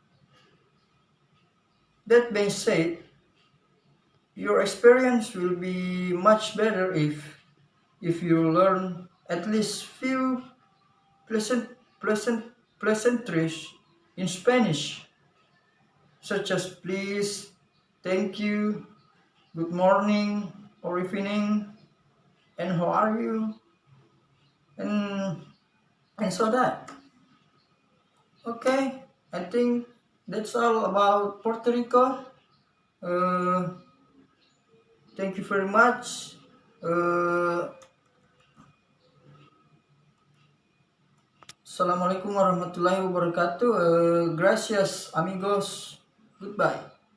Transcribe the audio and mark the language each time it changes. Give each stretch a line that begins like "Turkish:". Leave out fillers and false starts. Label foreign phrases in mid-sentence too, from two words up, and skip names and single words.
English: That being said, your experience will be much better if you learn at least few pleasant pleasant pleasantries in Spanish, such as please, thank you, good morning or evening, and how are you, and so that. Okay, I think that's all about Puerto Rico. Uh, Thank you very much.
Arabic: Uh, السلام عليكم ورحمة الله وبركاته.
Spanish: Gracias amigos. Goodbye.